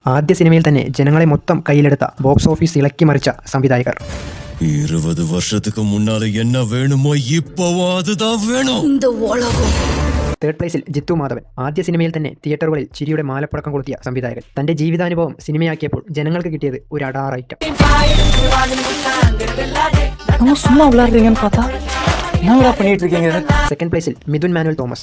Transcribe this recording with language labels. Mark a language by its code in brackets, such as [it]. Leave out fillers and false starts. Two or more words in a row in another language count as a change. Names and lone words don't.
[ml] ആദ്യ സിനിമയിൽ തന്നെ ജനങ്ങളെ മൊത്തം കയ്യിലെടുത്ത [en] box office [ml] ഇളക്കി മറിച്ച സംവിധായകർ. [ta] 20 வருஷத்துக்கு முன்னால என்ன வேணுமோ இப்போவோ அதுதான் வேணும். [en] third place [ml] ജിത്തു മാധവൻ. ആദ്യ സിനിമയിൽ തന്നെ തിയേറ്ററുകളിൽ ചിരിയുടെ മാലപ്പടക്കം കൊളുത്തിയ സംവിധായകൻ. തന്റെ ജീവിതാനുഭവം സിനിമയാക്കിയപ്പോൾ ജനങ്ങൾക്ക് കിട്ടിയത് ഒരു അടാർ ഐറ്റം. [en] second place [ml] മിഥുൻ മാനുവൽ തോമസ്.